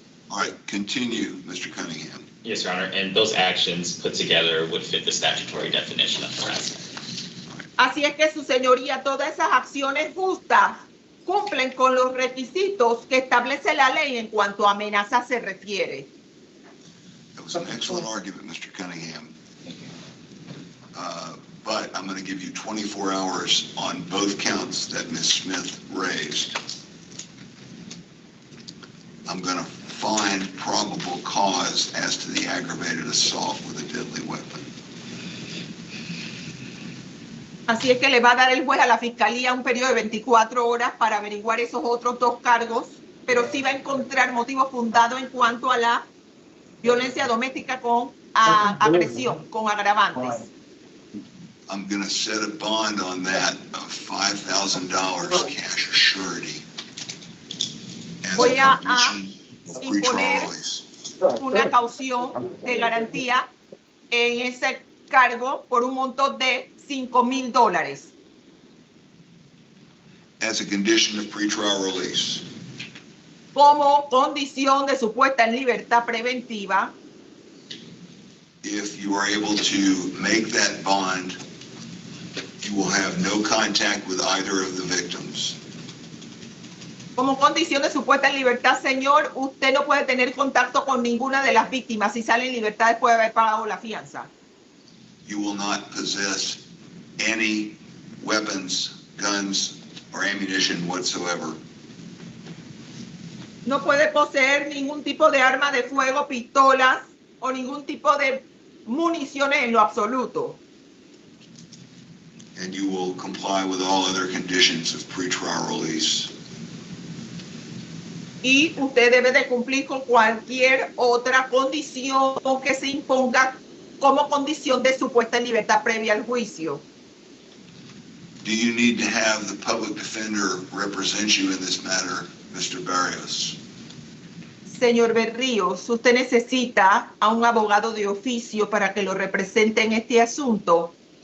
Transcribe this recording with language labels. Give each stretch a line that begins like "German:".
English: All right, continue, Mr. Cunningham. Yes, Your Honor, and those actions put together would fit the statutory definition of harassment.
Spanish: Así es que, su señoría, todas esas acciones justas cumplen con los requisitos que establece la ley en cuanto a amenaza se refiere.
English: That was an excellent argument, Mr. Cunningham. But I'm going to give you 24 hours on both counts that Ms. Smith raised. I'm going to find probable cause as to the aggravated assault with a deadly weapon.
Spanish: Así es que le va a dar el juez a la fiscalía un periodo de 24 horas para averiguar esos otros dos cargos, pero sí va a encontrar motivo fundado en cuanto a la violencia doméstica con agresión, con agravantes.
English: I'm going to set a bond on that of $5,000 cash surety.
Spanish: Voy a
English: Of
Spanish: imponer
English: pretrial release.
Spanish: una caución de garantía en ese cargo por un monto de $5,000
English: As a condition of pretrial release.
Spanish: como condición de su puesta en libertad preventiva.
English: If you are able to make that bond, you will have no contact with either of the victims.
Spanish: Como condición de su puesta en libertad, señor, usted no puede tener contacto con ninguna de las víctimas si sale en libertad después de haber pagado la fianza.
English: You will not possess any weapons, guns, or ammunition whatsoever.
Spanish: No puede poseer ningún tipo de arma de fuego, pistolas o ningún tipo de municiones en lo absoluto.
English: And you will comply with all other conditions of pretrial release.
Spanish: Y usted debe de cumplir con cualquier otra condición que se imponga como condición de su puesta en libertad previa al juicio.
English: Do you need to have the public defender represent you in this matter, Mr. Barrios?
Spanish: Señor Berríos, ¿usted necesita a un abogado de oficio para que lo represente en este asunto?